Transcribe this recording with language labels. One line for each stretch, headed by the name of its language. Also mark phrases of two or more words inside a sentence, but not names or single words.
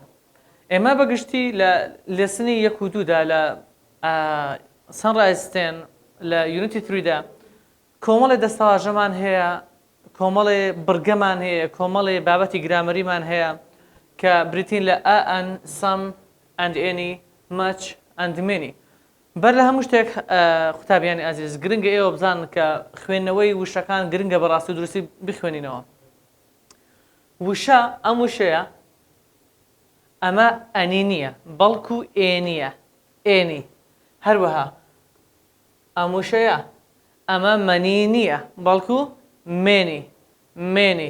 Central Kurdish: ئێمە بەگشتی لە لێسنی 1 و 2دا لە سانڕایزتێن لە یونیتی 3دا کۆمەڵی دەستەواژەمان هەیە، کۆمەڵی بڕگەمان هەیە، کۆمەڵی بابەتی گرامەریمان هەیە کە بریتین لە
English: an, some and any, much and many.
Central Kurdish: بەر لە هەموو شتێک قوتابیانی ئازیز گرنگە ئێوە بزانن کە خوێندنەوەی وشەکان گرنگە بەڕاستی و دروستی بخوێنینەوە. وشە ئەم وشەیە ئەمە ئەنی نییە بەڵکو ئێنیە، ئێنی. هەروەها ئەم وشەیە ئەمە مەنی نییە بەڵکو مێنی، مێنی.